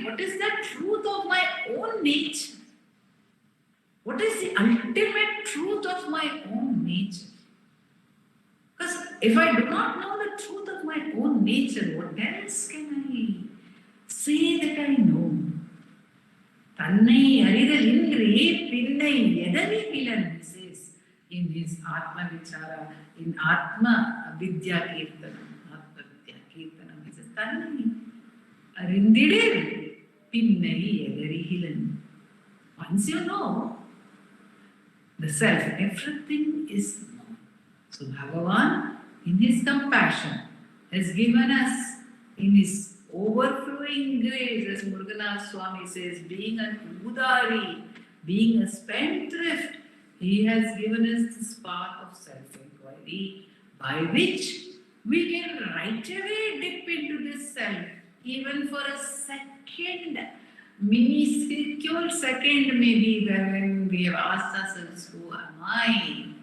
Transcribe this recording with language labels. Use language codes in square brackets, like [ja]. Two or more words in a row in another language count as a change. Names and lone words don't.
[en] What is the truth of my own nature? What is the ultimate truth of my own nature? Because if I do not know the truth of my own nature, what else can I say that I know? [ta] தன்னை அறிந்திடில் பின்னை ஏதறிவிலன், [en] he says in his Atma Vichara, in Atma Vidya Kirtanam. Atma Vidya Kirtanam, he says, [ta] தன்னை அறிந்திடில் பின்னை ஏதறிவிலன். [en] Once you know the self, everything is known. So Bhagavan, in his compassion, has given us in his overflowing grace, as Muruganatha Swami says, being an udari, being a spendthrift, he has given us this path of self-inquiry by which we can right away dip into this self, even for a second, minuscule second maybe, when we have asked ourselves, who am I?